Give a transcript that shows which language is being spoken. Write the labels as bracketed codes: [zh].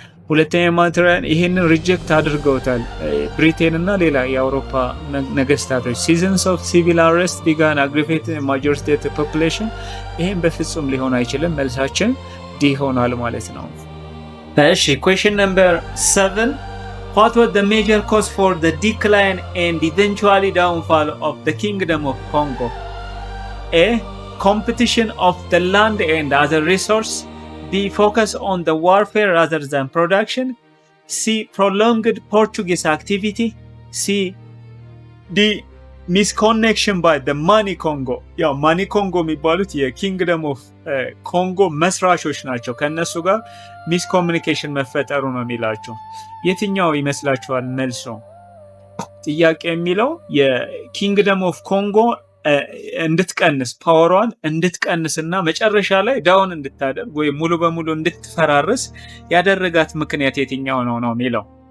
[am] ሁለተኛ ማቴሪያል ይሄንን ሪጀክት አድርገውታል ብሪቴን እና ሌላ የአውሮፓ ነገስታቶች። [en] ሲዝንስ ኦፍ ሲቪል አሬስት ቢጋን አግሪቬት ማጆር ስቴት ፖፑሌሽን [am] ይሄን በፍጹም ሊሆን አይችልም። መልሳችን ዲ ይሆናል ማለት ነው። እሺ [en] question number 7 what was the major cause for the decline and eventually downfall of the kingdom of Congo? A competition of the land and other resource. B focus on the warfare rather than production. C prolonged Portuguese activity. C D misconnection by the Mani Congo. [am] ያው ማኒ ኮንጎ የሚባሉት የኪንግደም ኦፍ ኮንጎ መስራቾች ናቸው። ከነሱ ጋር ሚስኮሚኒኬሽን መፈጠሩ ነው የሚላቸው። የትኛው ይመስላችኋል መልሶ? ጥያቄ የሚለው የኪንግደም ኦፍ ኮንጎ እንድትቀንስ ፓወሯን እንድትቀንስና መጨረሻ ላይ ዳውን እንድታደርግ ወይ ሙሉ በሙሉ እንድትፈራርስ ያደረጋት ምክንያት የትኛው ነው ነው የሚለው።